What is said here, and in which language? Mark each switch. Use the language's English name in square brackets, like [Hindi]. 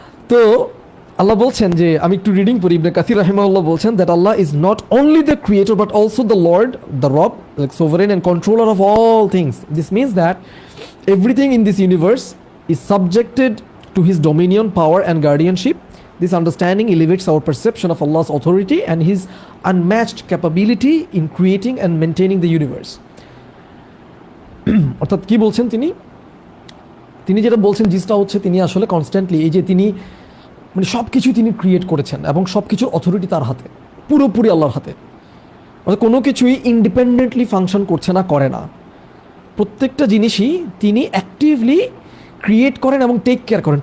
[Bangla] তো আল্লাহ বলছেন যে, আমি একটু রিডিং করি, [English] Ibn Kathir রাহিমাহুল্লাহ বলছেন that Allah is not only the creator but also the lord, the রব, like sovereign and controller of all things. This means that everything in this universe is subjected to his dominion, power and guardianship. This understanding elevates our perception of Allah's authority and His unmatched capability in creating and maintaining the universe. [Bangla] অর্থাৎ কি বলছেন তিনি? তিনি যেটা বলছেন জিনিসটা হচ্ছে তিনি আসলে কনস্ট্যান্টলি এই যে তিনি মানে সব কিছু তিনি ক্রিয়েট করেছেন এবং সব কিছুর অথরিটি তার হাতে, পুরোপুরি আল্লাহর হাতে। অর্থাৎ কোনো কিছুই ইন্ডিপেন্ডেন্টলি ফাংশন করছে না, করে না। প্রত্যেকটা জিনিসই তিনি অ্যাক্টিভলি ক্রিয়েট করেন এবং টেক কেয়ার করেন।